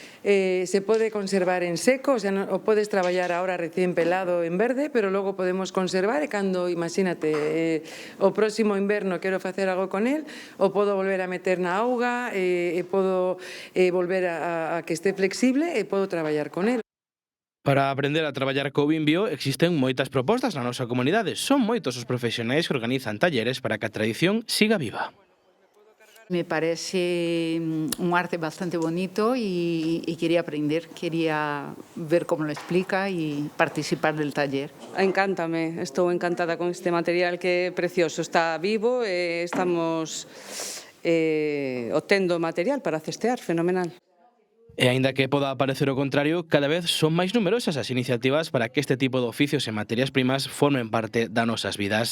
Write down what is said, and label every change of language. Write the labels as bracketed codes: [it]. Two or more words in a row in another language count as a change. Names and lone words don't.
[gl] se pode conservar en seco, [es] o sea, [gl] o podes traballar [es] ahora recién [gl] pelado en verde, pero logo podemos conservar e cando, imagínate, o próximo inverno quero facer algo con el, o podo volver a meter na auga, e podo volver a que este flexible e podo traballar con el. Para aprender a traballar co Bimbio existen moitas propostas na nosa comunidade. Son moitos os profesionais que organizan talleres para que a tradición siga viva. [es] Me parece un arte bastante bonito y quería aprender, quería ver cómo lo explica y participar del taller. [gl] Encántame, estou encantada con este material que é precioso, está vivo e estamos obtendo material para cestear, fenomenal. E aínda que poda parecer o contrario, cada vez son máis numerosas as iniciativas para que este tipo de oficios e materias primas formen parte das nosas vidas.